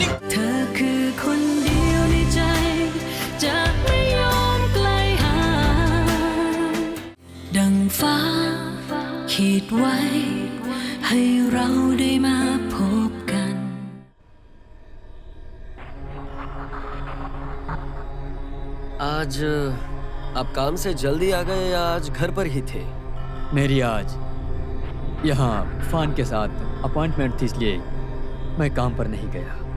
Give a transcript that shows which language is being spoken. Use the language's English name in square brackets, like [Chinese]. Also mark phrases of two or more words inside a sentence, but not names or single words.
[Thai] เธอคือคนเดียวในใจจะไม่ยอมไกลห่างดังฟ้าขีดไว้ให้เราได้มาพบกัน [Hindi] आज आप काम से जल्दी आ गए या आज घर पर ही थे? मेरी आज यहाँ फान के साथ अपॉइंटमेंट थी, इसलिए मैं काम पर नहीं गया।